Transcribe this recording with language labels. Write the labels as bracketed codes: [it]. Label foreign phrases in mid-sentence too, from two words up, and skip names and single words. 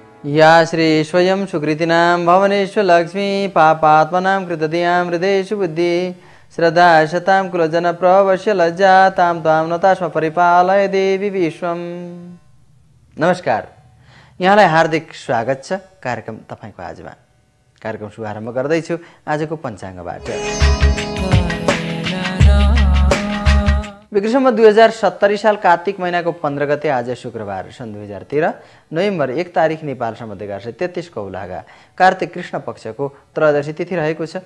[sa] या श्री स्वयं सुकृतिनां भवनेषु लक्ष्मी पापात्मनां कृतधियां हृदयेषु बुद्धि श्रद्धा शतां कुलजन प्रवश्य लज्जा तां त्वां नतास्म परिपालय देवी विश्वम। [ne] नमस्कार, यहाँलाई हार्दिक स्वागत छ कार्यक्रम तपाईको आजमा। कार्यक्रम शुभारम्भ गर्दैछु आजको पञ्चाङ्गबाट। विक्रम 2070 साल कार्तिक महिनाको 15 गते आज शुक्रबार सन् 2013 नोभेम्बर 1 तारिक नेपाल सम्बन्धी 1133 कौलागा कार्तिक कृष्ण पक्षको त्रयोदशी तिथि रहेको छ।